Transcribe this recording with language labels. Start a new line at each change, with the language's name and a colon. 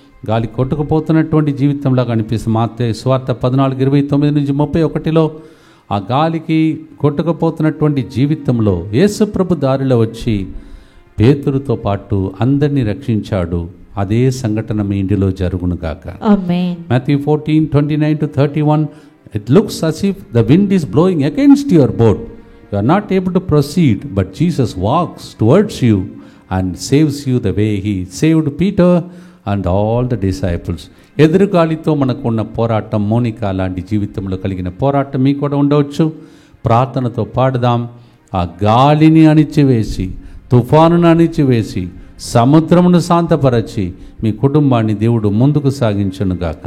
Telugu: గాలి కొట్టుకుపోతున్నటువంటి జీవితంలాగా అనిపిస్తుంది. మత్తయి సువార్త 14:29-31 ఆ గాలికి కొట్టుకుపోతున్నటువంటి జీవితంలో యేసుప్రభు దారిలో వచ్చి పేతురుతో పాటు అందరినీ రక్షించాడు. అదే సంఘటన మీ ఇంటిలో జరుగునుగాక. ఆమేన్.
English: Matthew 14:29-31 It looks as if the wind is blowing against your boat. You are not able to proceed, but Jesus walks towards you and saves you the way he saved Peter and all the disciples.
Telugu: ఎదురుగాలితో మనకున్న పోరాటం, మోనికా లాంటి జీవితంలో కలిగిన పోరాటం మీకు కూడా ఉండవచ్చు. ప్రార్థనతో పాడదాం. ఆ గాలిని అణిచివేసి, తుఫానును అణిచివేసి, సముద్రమును శాంతపరచి మీ కుటుంబాన్ని దేవుడు ముందుకు సాగించునుగాక.